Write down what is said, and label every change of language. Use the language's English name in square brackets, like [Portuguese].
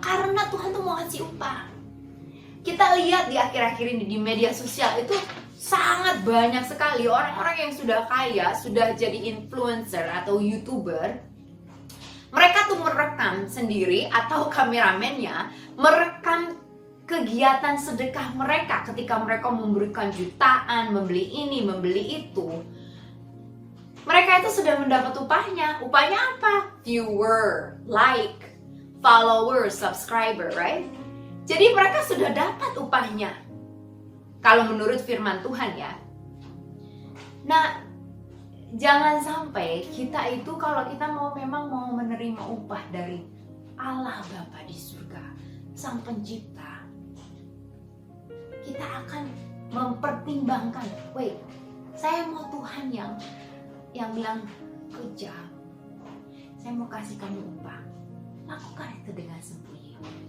[Indonesian] Karena Tuhan tuh mau kasih upah. Kita lihat di akhir-akhir ini di media sosial itu sangat banyak sekali orang-orang yang sudah kaya, sudah jadi influencer atau YouTuber. Mereka tuh merekam sendiri atau kameramennya merekam kegiatan sedekah mereka ketika mereka memberikan jutaan, membeli ini, membeli itu. Mereka itu sudah mendapat upahnya. Upahnya apa? [English] Viewer, like, follower, subscriber, right? [Indonesian] Jadi mereka sudah dapat upahnya. Kalau menurut firman Tuhan ya. Nah, jangan sampai kita itu kalau kita memang mau menerima upah dari Allah Bapa di surga, Sang Pencipta, kita akan mempertimbangkan, wait, saya mau Tuhan yang bilang kejam, saya mau kasih kamu upah, lakukan itu dengan sembunyi.